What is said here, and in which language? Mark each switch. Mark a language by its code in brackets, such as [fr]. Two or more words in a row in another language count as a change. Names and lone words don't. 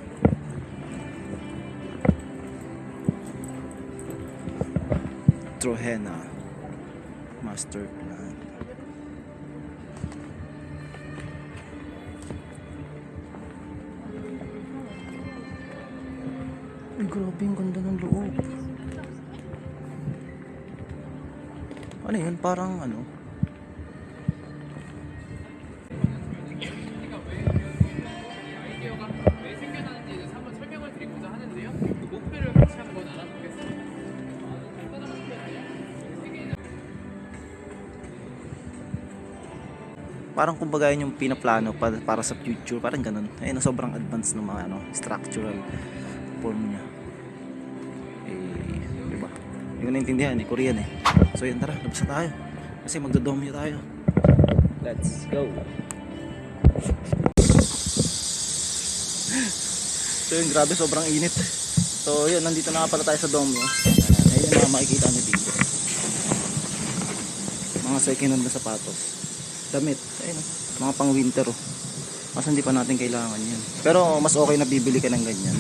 [tl] Trohena Master Plan. Ay, grabe yung ganda ng loob. Ano yun? Parang ano? [ko] 왜 생겨나는지 이제 한번 설명을 드리고자 하는데요. 그 목표를 같이 한번 알아보겠습니다. [tl] Parang kumbaga yun yung pinaplano para sa future, parang ganun. Ayun, sobrang advanced ng mga ano, [en] structural form [tl] niya. Eh, diba? Hindi ko naintindihan, Korean eh. So yun, tara, labas na tayo. Kasi magdodomyo tayo. [en] Let's go. [tl] So yun, grabe, sobrang init. So yun, nandito na nga pala tayo sa domyo. Ayun yung mga makikita nyo dito. Mga [en] second hand [tl] na sapatos. Damit, ayun, mga pang winter oh. Mas hindi pa natin kailangan yan. Pero mas okay na bibili ka ng ganyan.